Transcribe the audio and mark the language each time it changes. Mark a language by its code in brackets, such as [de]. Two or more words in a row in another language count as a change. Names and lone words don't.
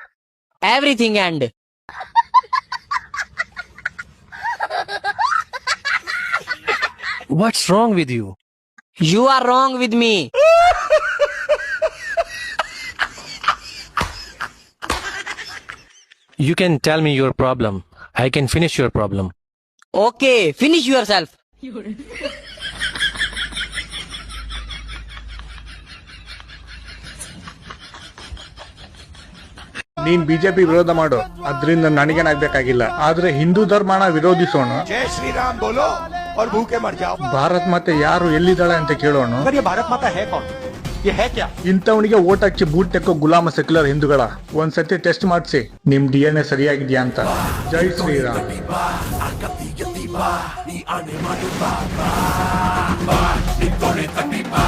[en] Everything end. What's wrong with you? You are wrong with me. You can tell me your problem. I can finish your problem. Okay, finish yourself. [kn] ನೀನ್ ಬಿಜೆಪಿ ವಿರೋಧ ಮಾಡು, ಅದ್ರಿಂದ ನನಗೇನಾಗ್ಬೇಕಾಗಿಲ್ಲ. ಆದ್ರೆ ಹಿಂದೂ ಧರ್ಮನ ವಿರೋಧಿಸೋಣ. [hi] जय श्री राम बोलो और भूखे मर जाओ. [kn] ಭಾರತ್ ಮಾತೆ ಯಾರು ಎಲ್ಲಿದ್ದಾಳೆ ಅಂತ ಕೇಳೋಣ. [hi] अगर ये भारत माता है कौन? ये है क्या? [kn] ಇಂಥವನಿಗೆ ಓಟ್ ಹಾಕಿ ಬೂಟ್ ತೆಕ್ಕೋ ಗುಲಾಮ ಸೆಕ್ಯುಲರ್ ಹಿಂದೂಗಳ ಒಂದ್ಸತಿ ಟೆಸ್ಟ್ ಮಾಡಿಸಿ ನಿಮ್ DNA ಸರಿಯಾಗಿದ್ಯಾ ಅಂತ. ಜೈ ಶ್ರೀರಾಮ್.